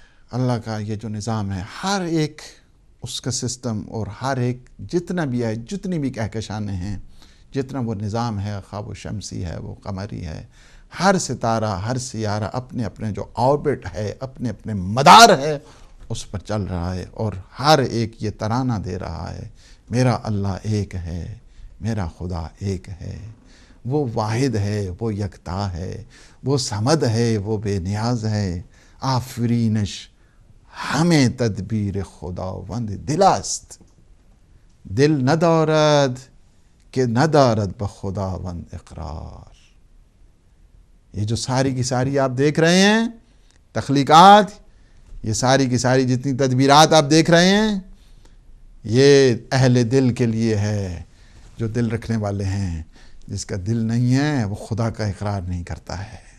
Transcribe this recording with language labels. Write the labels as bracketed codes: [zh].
[ur] اللہ کا یہ جو نظام ہے، ہر ایک اس کا سسٹم، اور ہر ایک جتنا بھی ہے، جتنی بھی کہکشانیں ہیں، جتنا وہ نظام ہے، خواہ وہ شمسی ہے، وہ قمری ہے، ہر ستارہ، ہر سیارہ اپنے اپنے جو آربٹ ہے، اپنے اپنے مدار ہے، اس پر چل رہا ہے، اور ہر ایک یہ ترانہ دے رہا ہے، میرا اللہ ایک ہے، میرا خدا ایک ہے، وہ واحد ہے، وہ یکتا ہے، وہ صمد ہے، وہ بے نیاز ہے. [fa] آفرینش ہمیں تدبیر خداوند دل است، دل ندارد کہ ندارد بخداوند اقرار. [ur] یہ جو ساری کی ساری آپ دیکھ رہے ہیں تخلیقات، یہ ساری کی ساری جتنی تدبیرات آپ دیکھ رہے ہیں، یہ اہل دل کے لیے ہے، جو دل رکھنے والے ہیں. جس کا دل نہیں ہے وہ خدا کا اقرار نہیں کرتا ہے.